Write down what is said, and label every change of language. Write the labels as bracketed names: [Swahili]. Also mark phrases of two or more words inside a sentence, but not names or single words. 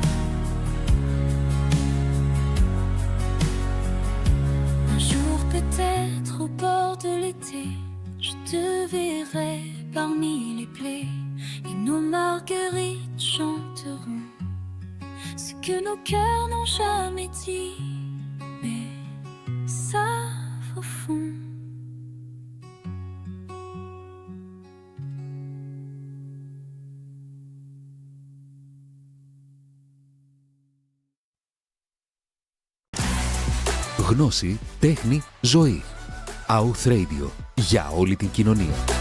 [French] Un jour peut-être au bord de l'été, je te verrai parmi les plaies, et nos marguerites chanteront ce que nos cœurs n'ont jamais dit, mais savent au fond. [Greek] Γνώση, τέχνη, ζωή. AUTH Radio. Για όλη την κοινωνία.